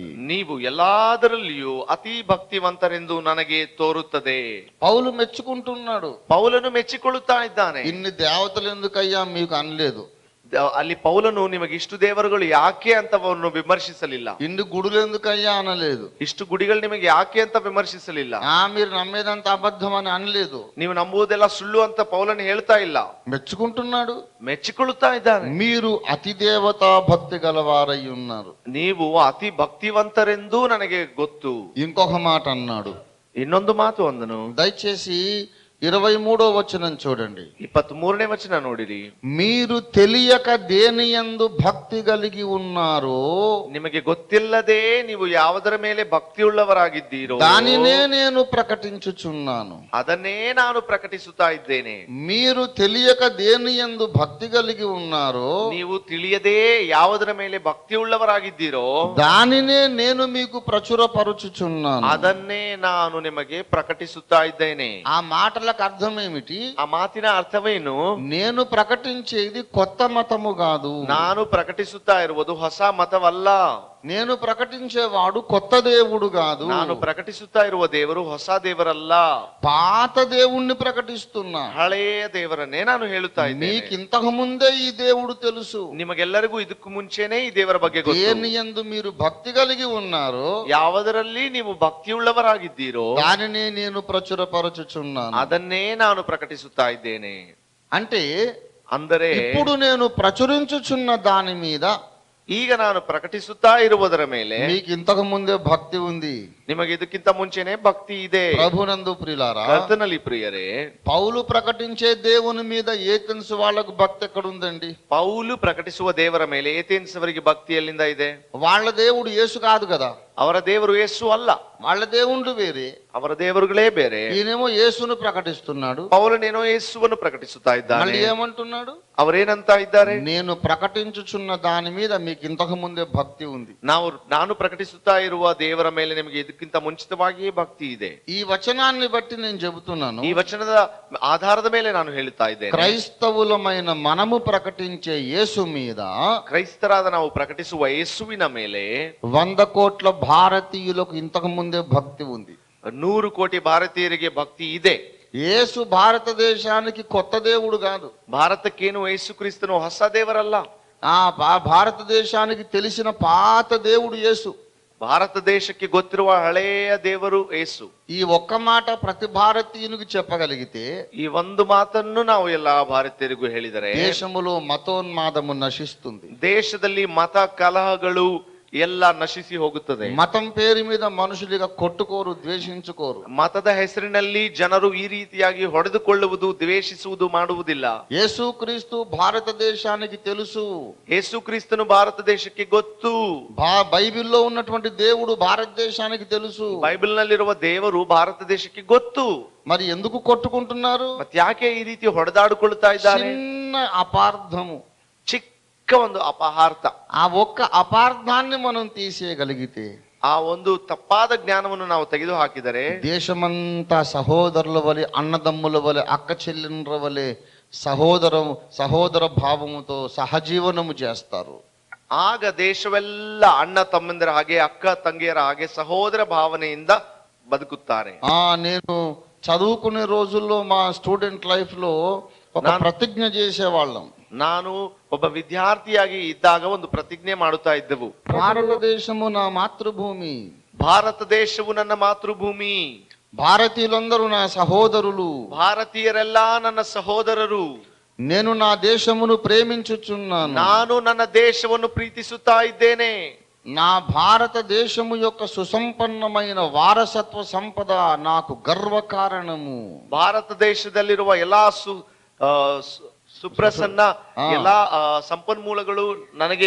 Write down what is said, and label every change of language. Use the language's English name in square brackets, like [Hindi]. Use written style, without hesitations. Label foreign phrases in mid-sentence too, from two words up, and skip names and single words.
[Kannada] ನೀವು ಎಲ್ಲಾದರಲ್ಲಿಯೂ ಅತಿ ಭಕ್ತಿವಂತರೆಂದು ನನಗೆ ತೋರುತ್ತದೆ. [Telugu] పౌలు మెచ్చుకుంటున్నాడు. [Kannada] ಪೌಲನು ಮೆಚ್ಚಿಕೊಳ್ಳುತ್ತಾ ಇದ್ದಾನೆ. [Telugu] ఇన్ని దేవతలు ఎందుకయ్యా మీకు అనలేదు. [Kannada] ಅಲ್ಲಿ ಪೌಲನು ನಿಮಗೆ ಇಷ್ಟು ದೇವರುಗಳು ಯಾಕೆ ಅಂತ ಅವನು ವಿಮರ್ಶಿಸಲಿಲ್ಲ. [Telugu] ఇన్ని గుడులు ఎందుకయ్యా అనలేదు. [Kannada] ಇಷ್ಟು ಗುಡಿಗಳು ನಿಮಗೆ ಯಾಕೆ ಅಂತ ವಿಮರ್ಶಿಸಲಿಲ್ಲ. [Telugu] మీరు నమ్మేదంతా అబద్ధం అని అనలేదు. [Kannada] ನೀವು ನಂಬುವುದೆಲ್ಲ ಸುಳ್ಳು ಅಂತ ಪೌಲನು ಹೇಳ್ತಾ ಇಲ್ಲ. [Telugu] మెచ్చుకుంటున్నాడు, [Kannada] ಮೆಚ್ಚಿಕೊಳ್ಳುತ್ತಾ ಇದ್ದಾನೆ. [Telugu] మీరు అతి దేవతా భక్తి గలవారై ఉన్నారు. [Kannada] ನೀವು ಅತಿ ಭಕ್ತಿವಂತರೆಂದು ನನಗೆ ಗೊತ್ತು. [Telugu] ఇంకొక మాట అన్నాడు. [Kannada] ಇನ್ನೊಂದು ಮಾತು ಅಂದನು. [Telugu] దయచేసి 23వ వచనం చూడండి. [Kannada] 23ನೇ ವಚನ ನೋಡಿರಿ. [Telugu] మీరు తెలియక దేనియందు భక్తి కలిగి ఉన్నారో, [Kannada] ನಿಮಗೆ ಗೊತ್ತಿಲ್ಲದೆ ನೀವು ಯಾವುದರ ಮೇಲೆ ಭಕ್ತಿಯುಳ್ಳವರಾಗಿದ್ದೀರೋ [Telugu] దానినే నేను ప్రకటించుచున్నాను. [Kannada] ಅದನ್ನೇ ನಾನು ಪ್ರಕಟಿಸುತ್ತಾ ಇದ್ದೇನೆ. [Telugu] మీరు తెలియక దేనియందు భక్తి కలిగి ఉన్నారో, [Kannada] ನೀವು ತಿಳಿಯದೇ ಯಾವುದರ ಮೇಲೆ ಭಕ್ತಿಯುಳ್ಳವರಾಗಿದ್ದೀರೋ [Telugu] దానినే నేను మీకు ప్రచురపరుచుచున్నాను. [Kannada] ಅದನ್ನೇ ನಾನು ನಿಮಗೆ ಪ್ರಕಟಿಸುತ್ತಾ ಇದ್ದೇನೆ. [Telugu] ఆ మాటలకు అర్థం ఏమిటి? [Kannada] ಆ ಮಾತಿನ ಅರ್ಥವೇನು? [Telugu] నేను ప్రకటించేది కొత్త మతము కాదు. [Kannada] ನಾನು ಪ್ರಕಟಿಸುತ್ತಾ ಇರುವುದು ಹೊಸ ಮತವಲ್ಲ. [Telugu] నేను ప్రకటించేవాడు కొత్త దేవుడు కాదు. [Kannada] ನಾನು ಪ್ರಕಟಿಸುತ್ತಾ ಇರುವ ದೇವರು ಹೊಸ ದೇವರಲ್ಲ. [Telugu] పాత దేవుణ్ణి ప్రకటిస్తున్నా. [Kannada] ಹಳೆಯ ದೇವರನ್ನೇ ನಾನು ಹೇಳುತ್ತಾ ಇದ್ದೇನೆ. [Telugu] మీకు ఇంతకు ముందే ఈ దేవుడు తెలుసు. [Kannada] ನಿಮಗೆಲ್ಲರಿಗೂ ಇದಕ್ಕೂ ಮುಂಚೆನೇ ಈ ದೇವರ ಬಗ್ಗೆ ಗೊತ್ತು. [Telugu] దేనియందు మీరు భక్తి కలిగి ఉన్నారో, [Kannada] ಯಾವುದರಲ್ಲಿ ನೀವು ಭಕ್ತಿಯುಳ್ಳವರಾಗಿದ್ದೀರೋ [Telugu] దానినే నేను ప్రచురపరచుచున్నాను. [Kannada] ಅದನ್ನೇ ನಾನು ಪ್ರಕಟಿಸುತ್ತಾ ಇದ್ದೇನೆ. [Telugu] అంటే [Kannada] ಅಂದರೆ [Telugu] ఇప్పుడు నేను ప్రచురించుచున్న దాని మీద, [Kannada] ಈಗ ನಾನು ಪ್ರಕಟಿಸುತ್ತಾ ಇರುವುದರ ಮೇಲೆ [Telugu] మీకు ఇంతకు ముందే భక్తి ఉంది. [Kannada] ನಿಮಗೆ ಇದಕ್ಕಿಂತ ಮುಂಚೆನೆ ಭಕ್ತಿ ಇದೆ. [Telugu] ప్రభునందు ప్రియులారా, [Kannada] ಕರ್ತನಲ್ಲಿ ಪ್ರಿಯರೇ, [Telugu] పౌలు ప్రకటించే దేవుని మీద ఏథెన్స్ వాళ్ళకు భక్తి ఎక్కడ ఉందండి? [Kannada] ಪೌಲು ಪ್ರಕಟಿಸುವ ದೇವರ ಮೇಲೆ ಏಥೆನ್ಸ್ ಅವರಿಗೆ ಭಕ್ತಿ ಎಲ್ಲಿಂದ ಇದೆ? [Telugu] వాళ్ళ దేవుడు యేసు కాదు కదా. [Kannada] ಅವರ ದೇವರು ಯೇಸು ಅಲ್ಲ. [Telugu] వాళ్ళ దేవుళ్ళు వేరే, [Kannada] ಅವರ ದೇವರುಗಳೇ ಬೇರೆ. [Telugu] ఈయనేమో యేసును ప్రకటిస్తున్నాడు. [Kannada] ಪೌಲನೇನೋ ಯೇಸುವನ್ನು ಪ್ರಕಟಿಸುತ್ತಾ ಇದ್ದಾನೆ. [Telugu] మళ్ళీ ఏమంటున్నాడు? [Kannada] ಅವರೇನಂತ ಇದ್ದಾರೆ? [Telugu] నేను ప్రకటించుచున్న దాని మీద మీకు ఇంతకు ముందే భక్తి ఉంది. [Kannada] ನಾನು ಪ್ರಕಟಿಸುತ್ತಾ ಇರುವ ದೇವರ ಮೇಲೆ ನಿಮಗೆ ಇದಕ್ಕಿಂತ ಮುಂಚಿತವಾಗಿಯೇ ಭಕ್ತಿ ಇದೆ. [Telugu] ఈ వచనాన్ని బట్టి నేను చెబుతున్నాను, [Kannada] ಈ ವಚನದ ಆಧಾರದ ಮೇಲೆ ನಾನು ಹೇಳುತ್ತಾ ಇದ್ದೇನೆ. [Telugu] క్రైస్తవులమైన మనము ప్రకటించే యేసు మీద, [Kannada] ಕ್ರೈಸ್ತರಾದ ನಾವು ಪ್ರಕಟಿಸುವ ಯೇಸುವಿನ ಮೇಲೆ [Telugu] 100 కోట్ల భారతీయులకు ఇంతకు ముందే భక్తి ఉంది. [Kannada] 100 ಕೋಟಿ ಭಾರತೀಯರಿಗೆ ಭಕ್ತಿ ಇದೆ. [Telugu] యేసు భారతదేశానికి కొత్త దేవుడు కాదు. [Kannada] ಭಾರತಕ್ಕೇನು ಯೇಸು ಕ್ರಿಸ್ತನು ಹೊಸ ದೇವರಲ್ಲ. [Telugu] భారతదేశానికి తెలిసిన పాత దేవుడు యేసు. [Kannada] ಭಾರತ ದೇಶಕ್ಕೆ ಗೊತ್ತಿರುವ ಹಳೆಯ ದೇವರು ಯೇಸು. [Telugu] ఈ ఒక్క మాట ప్రతి భారతీయునికి చెప్పగలిగితే, [Kannada] ಈ ಒಂದು ಮಾತನ್ನು ನಾವು ಎಲ್ಲಾ ಭಾರತೀಯರಿಗೂ ಹೇಳಿದರೆ [Telugu] దేశములో మతోన్మాదము నశిస్తుంది. [Kannada] ದೇಶದಲ್ಲಿ ಮತ ಕಲಹಗಳು ಎಲ್ಲ ನಶಿಸಿ ಹೋಗುತ್ತದೆ. [Telugu] మతం పేరు మీద మనుషులుగా కొట్టుకోరు, ద్వేషించుకోరు. [Kannada] ಮತದ ಹೆಸರಿನಲ್ಲಿ ಜನರು ಈ ರೀತಿಯಾಗಿ ಹೊಡೆದುಕೊಳ್ಳುವುದು, ದ್ವೇಷಿಸುವುದು ಮಾಡುವುದಿಲ್ಲ. [Telugu] యేసుక్రీస్తు భారతదేశానికి తెలుసు. [Kannada] ಯೇಸು ಕ್ರಿಸ್ತನು ಭಾರತ ದೇಶಕ್ಕೆ ಗೊತ್ತು. [Telugu] బైబిల్లో ఉన్నటువంటి దేవుడు భారతదేశానికి తెలుసు. [Kannada] ಬೈಬಲ್ ನಲ್ಲಿರುವ ದೇವರು ಭಾರತ ದೇಶಕ್ಕೆ ಗೊತ್ತು. [Telugu] మరి ఎందుకు కొట్టుకుంటున్నారు? [Kannada] ಮತ್ತೆ ಯಾಕೆ ಈ ರೀತಿ ಹೊಡೆದಾಡಿಕೊಳ್ಳುತ್ತಾ ಇದ್ದಾರೆ? [Telugu] చిన్న అపార్థము, [Kannada] ಒಂದು ಅಪಹಾರ್ಥ. [Telugu] ఆ ఒక్క అపార్థాన్ని మనం తీసేయగలిగితే, [Kannada] ಆ ಒಂದು ತಪ್ಪಾದ ಜ್ಞಾನವನ್ನು ನಾವು ತೆಗೆದು ಹಾಕಿದರೆ [Telugu] దేశమంతా సహోదరుల వలె, అన్నదమ్ముల వలె, అక్క చెల్లెండ్ర వలె సహోదర భావముతో సహజీవనము చేస్తారు. [Kannada] ಆಗ ದೇಶವೆಲ್ಲ ಅಣ್ಣ ತಮ್ಮಂದಿರ ಹಾಗೆ, ಅಕ್ಕ ತಂಗಿಯರ ಹಾಗೆ ಸಹೋದರ ಭಾವನೆಯಿಂದ ಬದುಕುತ್ತಾರೆ. [Telugu] నేను చదువుకునే రోజుల్లో మా [English] student life [Telugu] లో ఒక ప్రతిజ్ఞ చేసేవాళ్ళం. [Kannada] ನಾನು ಒಬ್ಬ ವಿದ್ಯಾರ್ಥಿಯಾಗಿ ಇದ್ದಾಗ ಒಂದು ಪ್ರತಿಜ್ಞೆ ಮಾಡುತ್ತಾ ಇದ್ದೆವು. [Telugu] భారతదేశము నా మాతృభూమి, [Kannada] ಭಾರತ ದೇಶವು ನನ್ನ ಮಾತೃಭೂಮಿ, [Telugu] భారతీయులందరూ నా సహోదరులు, [Kannada] ಭಾರತೀಯರೆಲ್ಲ ನನ್ನ ಸಹೋದರರು, [Telugu] నేను నా దేశమును ప్రేమించుచున్నాను, [Kannada] ನಾನು ನನ್ನ ದೇಶವನ್ನು ಪ್ರೀತಿಸುತ್ತಾ ಇದ್ದೇನೆ, [Telugu] నా భారతదేశము యొక్క సుసంపన్నమైన వారసత్వ సంపద నాకు గర్వకారణము, [Kannada] ಭಾರತ ದೇಶದಲ್ಲಿರುವ ಎಲ್ಲಾ ಸುಪ್ರಸನ್ನ ಎಲ್ಲಾ ಸಂಪನ್ಮೂಲಗಳು ನನಗೆ